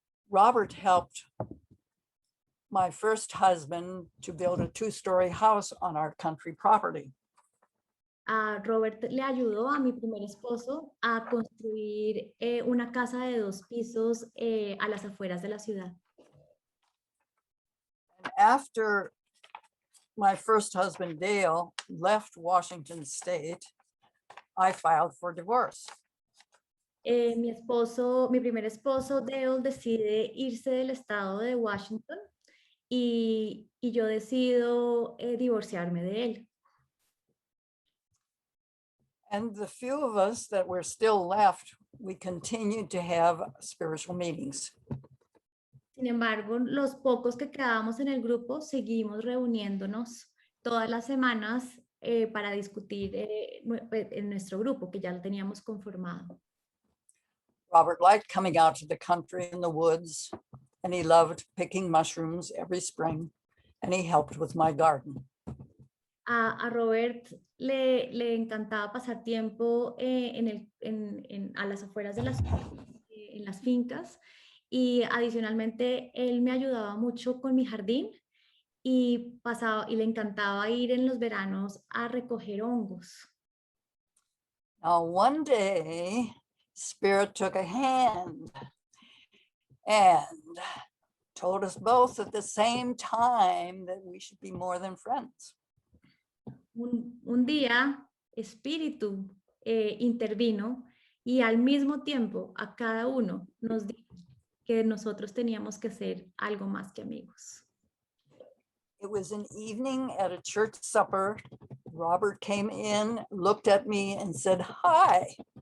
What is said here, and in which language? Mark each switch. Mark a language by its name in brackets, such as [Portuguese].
[English] Robert helped my first husband to build a 2-story house on our country property. [Spanish] Robert le ayudó a mi primer esposo a construir una casa de 2 pisos a las afueras de la ciudad. [English] And after my first husband, Dale, left Washington State, I filed for divorce. [Spanish] Mi primer esposo, Dale, decide irse del estado de Washington y yo decido divorciarme de él. [English] And the few of us that were still left, we continued to have spiritual meetings. [Spanish] Sin embargo, los pocos que quedábamos en el grupo seguimos reuniéndonos todas las semanas para discutir en nuestro grupo, que ya lo teníamos conformado. [English] Robert liked coming out to the country in the woods, and he loved picking mushrooms every spring, and he helped with my garden. [Spanish] A Robert le encantaba pasar tiempo a las afueras de en las fincas, y adicionalmente él me ayudaba mucho con mi jardín y le encantaba ir en los veranos a recoger hongos. [English] Now, one day, Spirit took a hand and told us both at the same time that we should be more than friends. [Spanish] Un día, Espíritu intervino y al mismo tiempo a cada uno nos dijo que nosotros teníamos que ser algo más que amigos. [English] It was an evening at a church supper. Robert came in, looked at me and said, "Hi."